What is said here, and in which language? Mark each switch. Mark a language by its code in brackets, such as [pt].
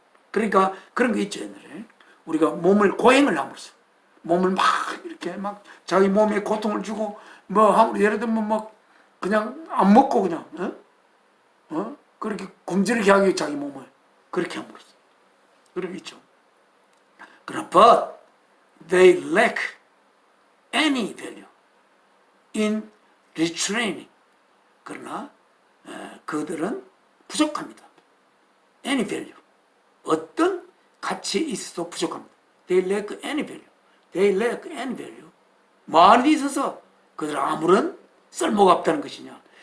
[ko] 그러니까 그런 거 있죠. 옛날에 우리가 몸을 고행을 함으로써 몸을 막 이렇게 막 자기 몸에 고통을 주고 뭐 예를 들면 막 그냥 안 먹고 그냥 그렇게 굶주리게 하기 자기 몸을 그렇게 함으로써 그런 게 있죠. 그러나 [en] but they lack any value in retraining. [ko] 그러나 그들은 부족합니다. [en] any value, [ko] 어떤 가치에 있어도 부족합니다. [en] They lack any value. They lack any value. [ko] 뭐하는 데 있어서 그들 아무런 쓸모가 없다는 것이냐.